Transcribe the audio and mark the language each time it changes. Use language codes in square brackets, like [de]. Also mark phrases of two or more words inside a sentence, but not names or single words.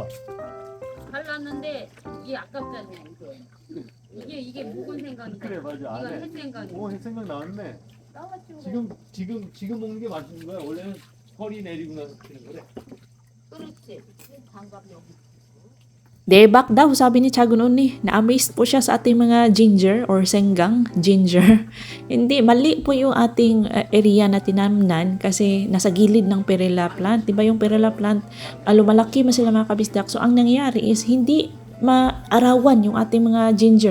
[ko] 잘랐는데 이게 아깝잖아 이거. 이게 묵은 생강이다. 그래 맞아. 이건 안에. 햇생강이. 오 생각 나왔네. 지금 먹는 게 맛있는 거야. 원래는 펄이 내리고 나서 피는 거래. 그렇지. 장갑이 여기. [tl] Debak daw, sabi ni Chagun Uni. Na-amazed po siya sa ating mga [en] ginger or [tl] senggang ginger. Hindi, mali po yung ating area na tinamnan kasi nasa gilid ng [en] perilla plant. [tl] Diba yung [en] perilla plant, [tl] lumalaki man sila mga kabisdak. So, ang nangyari is hindi maarawan yung ating mga ginger.